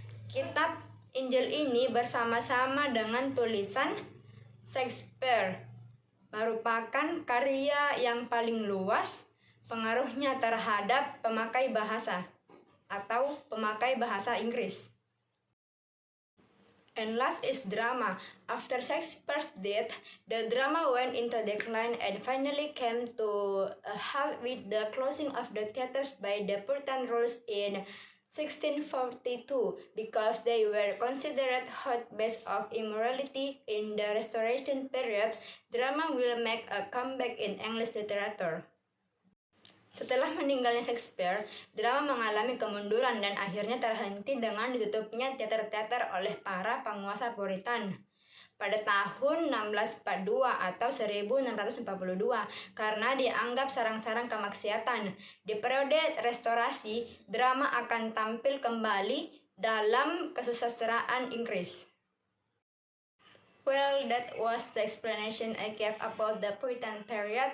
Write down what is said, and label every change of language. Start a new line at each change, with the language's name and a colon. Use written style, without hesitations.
Indonesian: Kitab Injil ini bersama-sama dengan tulisan Shakespeare merupakan karya yang paling luas pengaruhnya terhadap pemakai bahasa atau pemakai bahasa Inggris.
English: And last is drama. After Shakespeare's death, the drama went into decline and finally came to a halt with the closing of the theaters by the Puritan rules in 1642 because they were considered hotbeds of immorality. In the Restoration period, drama will make a comeback in English literature.
Indonesian: Setelah meninggalnya Shakespeare, drama mengalami kemunduran dan akhirnya terhenti dengan ditutupnya teater-teater oleh para penguasa Puritan pada tahun 1642 atau 1642 karena dianggap sarang-sarang kemaksiatan. Di periode restorasi, drama akan tampil kembali dalam kesusastraan Inggris.
English: Well, that was the explanation I gave about the Puritan period.